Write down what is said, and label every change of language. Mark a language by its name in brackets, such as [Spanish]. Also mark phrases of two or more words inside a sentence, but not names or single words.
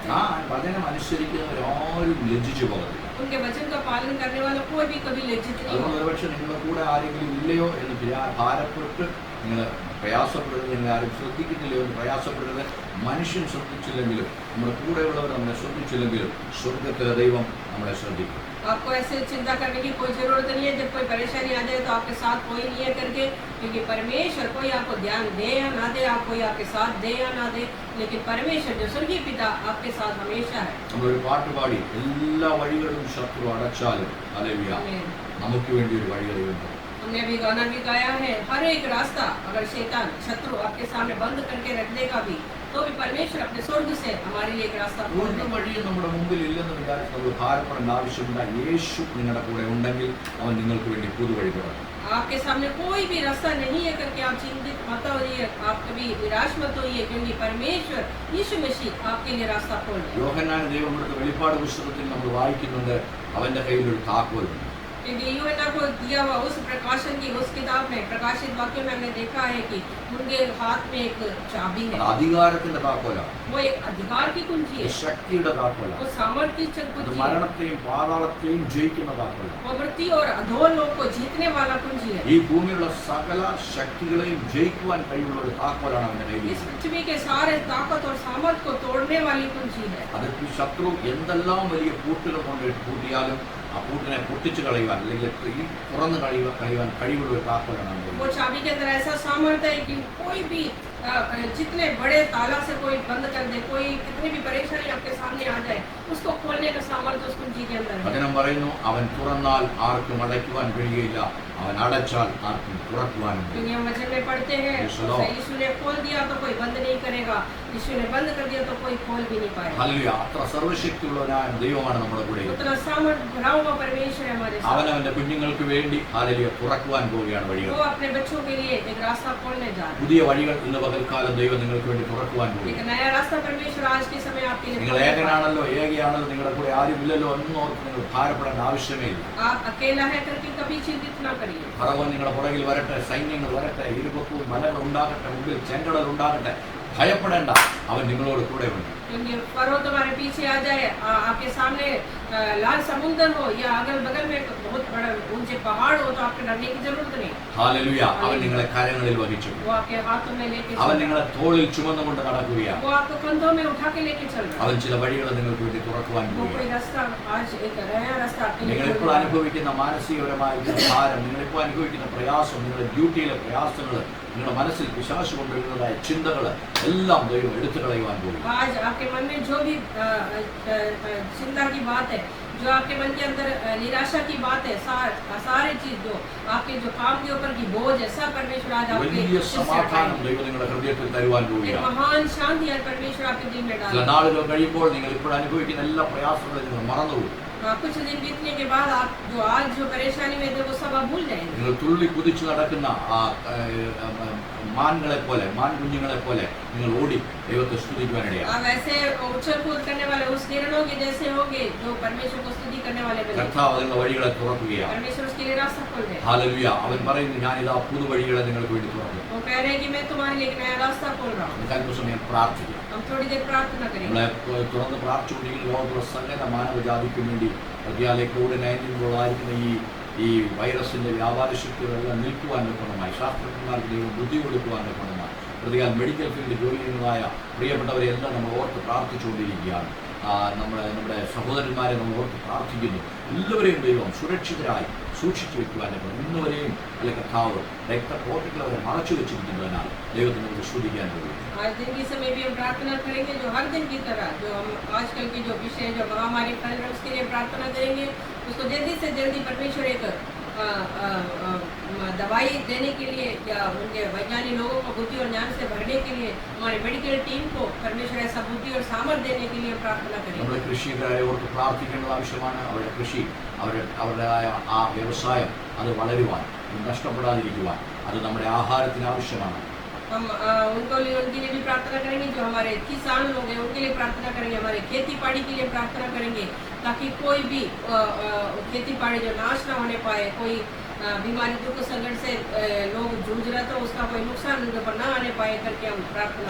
[Malayalam] ആ [Hindi] हैं. [Malayalam] വചനം അനുസരിക്കുന്നവരാരും ലജ്ജിച്ചു പോകത്തില്ല. [Hindi] उनके वचन का पालन करने वाला कोई भी कभी लज्जित नहीं [Malayalam] അതുകൊണ്ട് [Hindi] होगा. [Malayalam] ഒരുപക്ഷെ നിങ്ങളുടെ കൂടെ ആരെങ്കിലും ഇല്ലയോ എന്ന് ഭാരപ്പെട്ട് നിങ്ങൾ പ്രയാസപ്പെടരുത്, നിങ്ങൾ ആരും ശ്രദ്ധിക്കുന്നില്ലയോ എന്ന് പ്രയാസപ്പെടരുത്. മനുഷ്യൻ ശ്രദ്ധിച്ചില്ലെങ്കിലും നമ്മുടെ കൂടെയുള്ളവർ നമ്മളെ ശ്രദ്ധിച്ചില്ലെങ്കിലും സ്വർഗ്ഗത്തിലെ ദൈവം നമ്മളെ ശ്രദ്ധിക്കും. [Hindi] आपको ऐसे चिंता करने की कोई जरूरत नहीं है. जब कोई परेशानी आ जाए तो आपके साथ कोई नहीं है करके, क्योंकि परमेश्वर कोई आपको ध्यान दे या ना दे, आप कोई आपके साथ दे या ना दे, लेकिन परमेश्वर जो स्वर्गीय पिता आपके साथ हमेशा है. [Malayalam] നമ്മളൊരു പാട്ട് പാടി എല്ലാ വഴികളും ശത്രു അടച്ചാലും ഹല്ലേലൂയ നമുക്ക് വേണ്ടി ഒരു വഴി അറിയുന്നു. [Hindi] हमने अभी गाना भी गाया है, हर एक रास्ता अगर शैतान शत्रु आपके सामने बंद करके रख देगा भी तो भी परमेश्वर अपने स्वर्ग से हमारे लिए एक रास्ता खोल [Malayalam] ഒരു [Hindi] देगा. [Malayalam] വഴിയും നമ്മുടെ മുമ്പിൽ ഇല്ലെന്ന് വിചാരിച്ച് നമ്മൾ ഭാരപ്പെടേണ്ട ആവശ്യമില്ല. യേശു നിങ്ങളുടെ കൂടെ ഉണ്ടെങ്കിൽ അവൻ നിങ്ങൾക്ക് വേണ്ടി പുതുവഴി തുറക്കും. [Hindi] आपके सामने कोई भी रास्ता नहीं है करके आप चिंतित मत होइए, आप कभी निराश मत होइए, क्योंकि परमेश्वर यीशु मसीह आपके लिए रास्ता खोल रहे हैं। [Malayalam] യോഹന്നാൻ ദൈവം കൊടുത്ത വെളിപ്പാട് പുസ്തകത്തിൽ നമ്മൾ വായിക്കുന്നുണ്ട്, അവന്റെ കയ്യിൽ ഒരു താക്കോലുണ്ട്. [Hindi] क्योंकि यूहन्ना को दिया हुआ उस प्रकाशन की उस किताब में प्रकाशित वाक्य में हमने देखा है कि उनके हाथ में एक चाबी है, [Malayalam] അധികാരത്തിന്റെ താക്കോലാണ്, [Hindi] वो एक अधिकार की कुंजी है, [Malayalam] ശക്തിയുടെ താക്കോലാണ്, [Hindi] वो सामर्थ्य की कुंजी है, [Malayalam] മരണത്തെയും പാതാളത്തെയും ജയിക്കുന്ന താക്കോലാണ്. [Hindi] वो मृत्यु और अधोलोक को जीतने वाला कुंजी है। [Malayalam] ഈ ഭൂമിയിലുള്ള സകല ശക്തികളെയും ജയിക്കുവാൻ കഴിവുള്ള ഒരു താക്കോലാണ് അവന്റെ കയ്യിൽ. [Hindi] इस पृथ्वी के सारे ताकत और सामर्थ को तोड़ने वाली कुंजी है। [Malayalam] അത് ശത്രു എന്തെല്ലാം വലിയ പൂട്ടുകൾ കൊണ്ട് പൂട്ടിയാലും ആ പൂട്ടിനെ പൊട്ടിച്ചു കളയുവാൻ അല്ലെങ്കിൽ ഈ തുറന്നു കളയുവാൻ കഴിവുള്ള ഒരു താക്കോലാണ് അവന്റെ [Hindi] वो [Malayalam] കയ്യിൽ. [Hindi] चाबी के अंदर ऐसा सामर्थ्य है कि कोई भी जितने बड़े ताला से कोई बंद कर दे, कोई कितनी भी परेशानी आपके सामने आ जाए, उसको खोलने का सामर्थ्य उस कुंजी के अंदर है। [Malayalam] വചനം പറയുന്നു, അവൻ തുറന്നാൽ ആർക്കും അടയ്ക്കുവാൻ കഴിയുകയില്ല, അവൻ അടച്ചാൽ ആർക്കും തുറക്കുവാനും കഴിയില്ല. [Hindi] क्योंकि हम वचन में पढ़ते हैं, यीशु ने खोल दिया तो कोई बंद नहीं करेगा, यीशु ने बंद कर दिया तो कोई खोल भी नहीं पाएगा। [Malayalam] ഹല്ലേലൂയ. അത്ര സർവ്വശക്തിയുള്ളവനായ ദൈവമാണ് നമ്മുടെ കൂടെ. [Hindi] उतना सामर्थ भरा हुआ परमेश्वर है हमारे [Malayalam] അവൻ [Hindi] साथ। [Malayalam] അവന്റെ കുഞ്ഞുങ്ങൾക്ക് വേണ്ടി ഹല്ലേലൂയ തുറക്കുവാൻ പോവുകയാണ് വഴികൾ. [Hindi] वो अपने बच्चों के लिए एक रास्ता खोलने जा रहा है। [Malayalam] പുതിയ വഴികൾ ഇന്ന് പകൽക്കാലം ദൈവം നിങ്ങൾക്ക് വേണ്ടി തുറക്കുവാൻ പോകും. [Hindi] एक नया रास्ता परमेश्वर आज के समय आपके लिए [Malayalam] നിങ്ങൾ [Hindi] खोलने वाला है। [Malayalam] ഏകനാണല്ലോ, ഏകയാണല്ലോ, നിങ്ങളുടെ കൂടെ ആരുമില്ലല്ലോ എന്നോർത്ത് നിങ്ങൾ ഭാരപ്പെടേണ്ട ആവശ്യമേ ഇല്ല. [Hindi] आप अकेला है करके कभी चिंतित ना करिए। [Malayalam] ഫറവോൻ നിങ്ങളുടെ പുറകിൽ വരട്ടെ, സൈന്യങ്ങൾ വരട്ടെ, ഇരുപക്കവും മലകൾ ഉണ്ടാകട്ടെ, മുമ്പിൽ ചെങ്കടൽ ഉണ്ടാകട്ടെ, ഭയപ്പെടേണ്ട, അവൻ നിങ്ങളോട് കൂടെ ഉണ്ട്. [Hindi] क्योंकि फरो तुम्हारे पीछे आ जाए, आपके सामने लाल समुद्र हो या अगल बगल में बहुत बड़ा ऊंचे पहाड़ हो, तो आपको डरने की जरूरत नहीं। [Malayalam] ഹല്ലേലൂയ. അവൻ നിങ്ങളെ കരങ്ങളിൽ വഹിച്ചു, [Hindi] वो आपके हाथों में लेके [Malayalam] അവൻ [Hindi] चल रहा [Malayalam] നിങ്ങളെ തോളിൽ ചുമന്നുകൊണ്ട് നടക്കുകയാണ്. [Hindi] है। वो आपको कंधों में उठा के लेके चल रहा [Malayalam] അവൻ ചില വഴികൾ നിങ്ങൾക്ക് വേണ്ടി തുറക്കുവാൻ [Hindi] है। वो [Malayalam] പോവുകയാണ്. [Hindi] कोई रास्ता आज एक नया रास्ता आपके लिए [Malayalam] നിങ്ങളിപ്പോൾ [Hindi] खोल रहा है। [Malayalam] അനുഭവിക്കുന്ന മാനസികപരമായിട്ടുള്ള ഭാരം, നിങ്ങളിപ്പോൾ അനുഭവിക്കുന്ന പ്രയാസം, നിങ്ങളുടെ ഡ്യൂട്ടിയിലെ പ്രയാസങ്ങൾ, നിങ്ങളുടെ മനസ്സിൽ പിശാച് കൊണ്ടുവരുന്നതായ ചിന്തകൾ എല്ലാം ദൈവം എടുത്തു കളയുവാൻ പോകും. [Hindi] आज आपके मन में जो भी चिंता की बात है, जो आपके मन के अंदर निराशा की बात है, सारे चीज जो आपके जो काम के ऊपर की बोझ है, सब परमेश्वर आज आपके [Malayalam] വലിയ [Hindi] दिल से [Malayalam] സമാധാനം [Hindi] हटाएगा। [Malayalam] ദൈവം നിങ്ങളുടെ ഹൃദയത്തിൽ തരുവാൻ [Hindi] एक [Malayalam] പോവുകയാണ്. [Hindi] महान शांति आज परमेश्वर आपके दिल में [Malayalam] ചില [Hindi] डालेगा। [Malayalam] നാളുകൾ കഴിയുമ്പോൾ നിങ്ങൾ ഇപ്പോൾ അനുഭവിക്കുന്ന എല്ലാ പ്രയാസങ്ങളും നിങ്ങൾ മറന്നുപോകും. [Hindi] कुछ दिन बीतने के बाद आप जो आज जो परेशानी में थे वो सब आप भूल जाएंगे। [Malayalam] നിങ്ങൾ തുള്ളി കുതിച്ചു നടക്കുന്ന ആ മാൻകളെ പോലെ, മാൻ കുഞ്ഞുങ്ങളെ പോലെ നിങ്ങൾ ഓടി ദൈവത്തെ സ്തുതിക്കുവാനിടയാണ്. [Hindi] आप ऐसे उछल कूद करने वाले उस हिरणों के जैसे होंगे जो परमेश्वर को स्तुति करने वाले बने। [Malayalam] കർത്താവ് നിങ്ങളുടെ വഴികളെ തുറക്കുകയാണ്. [Hindi] परमेश्वर उसके लिए रास्ता खोल दे। [Malayalam] ഹല്ലേലൂയ. അവൻ പറയുന്നു, ഞാനിതാ പുതുവഴികളെ നിങ്ങൾക്ക് വേണ്ടി തുറന്നു. [Hindi] वो कह रहे हैं कि मैं तुम्हारे लिए एक नया रास्ता खोल रहा हूँ। [Malayalam] നമുക്ക് അല്പസമയം പ്രാർത്ഥിക്കാം. [Hindi] हम थोड़ी देर प्रार्थना करेंगे। [Malayalam] നമ്മളെ തുറന്ന് പ്രാർത്ഥിച്ചുകൊണ്ടിരിക്കുന്ന ലോകത്തുള്ള സകല മാനവജാതിക്കും വേണ്ടി പ്രതിയാലെ കോവിഡ്-19 ഈ വൈറസിന്റെ വ്യാപാര ശക്തികളെല്ലാം നിൽക്കുവാൻ ഗുണമായി, ശാസ്ത്രജ്ഞന്മാർക്ക് ദൈവം ബുദ്ധി കൊടുക്കുവാൻ ഗുണമായി, പ്രതിയാൽ [English] medical fieldil [Malayalam] ജോലി ചെയ്യുന്നതായ പ്രിയപ്പെട്ടവരെല്ലാം നമ്മൾ ഓർത്ത് പ്രാർത്ഥിച്ചുകൊണ്ടിരിക്കുകയാണ്. നമ്മുടെ സഹോദരന്മാരെ നമ്മൾ ഓർത്ത് പ്രാർത്ഥിക്കുന്നു. എല്ലാവരെയും ദൈവം സുരക്ഷിതരായി സൂക്ഷിച്ചു വെക്കുവാൻ ഇന്നുവരെയും അല്ലെ കർത്താവ് രക്തപോട്ടകൾ അവരെ മറച്ചു വെച്ചിരിക്കുന്നതിനാൽ ദൈവത്തിന് നമുക്ക് സ്തുതിക്കാൻ കഴിയും. [Hindi] आज दिन के समय भी हम प्रार्थना करेंगे, जो हर दिन की तरह जो हम आजकल की जो विषय जो महामारी फैल रहा है उसके लिए प्रार्थना करेंगे। उसको जल्दी से जल्दी परमेश्वर एक दवाई देने के लिए या उनके वैज्ञानिक लोगों को बुद्धि और ज्ञान से भरने के लिए हमारे [English] medical team [Hindi] को परमेश्वर ऐसा बुद्धि और सामर्थ्य देने के लिए प्रार्थना करेंगे। [Malayalam] നമ്മുടെ കൃഷിക്കാരെ ഓർത്ത് പ്രാർത്ഥിക്കേണ്ടത് ആവശ്യമാണ്. അവരുടെ കൃഷി, അവരുടേതായ ആ വ്യവസായം അത് വളരുവാൻ, നഷ്ടപ്പെടാതിരിക്കുവാൻ, അത് നമ്മുടെ ആഹാരത്തിന് ആവശ്യമാണ്. [Hindi] हम उनके लिए भी प्रार्थना करेंगे। जो हमारे किसान लोग हैं उनके लिए प्रार्थना करेंगे, हमारे खेती बाड़ी के लिए प्रार्थना करेंगे, ताकि कोई भी खेती बाड़ी जो नाश ना होने पाए, कोई बीमारी दुख संकट से लोग जूझ रहे तो उसका कोई नुकसान उनके ऊपर ना आने पाए करके हम प्रार्थना